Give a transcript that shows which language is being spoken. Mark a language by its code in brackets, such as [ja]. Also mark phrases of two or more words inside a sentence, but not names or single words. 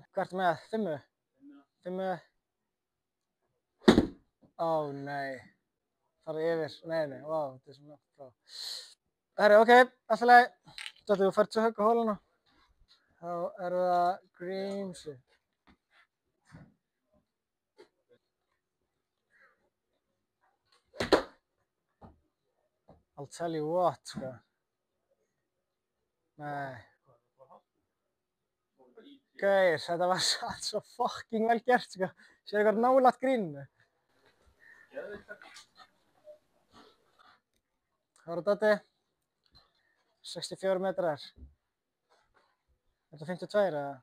[is] Hvað ertu með? 5? 5? Ó, nei. Farðu yfir. Nei, vá, þetta er svo langt frá. Herri, ok, alltaf leið. Doddi, þú færð 2 högg á holuna. Þá eru það Grímsi. [en] I'll tell you what, [is] sko. Nei. Gauir, þetta var allt svo fucking vel gert, sko. Sér eitthvað nálægt gríninu. Það var Doddi. 64 metrar. Er þetta 52 eða?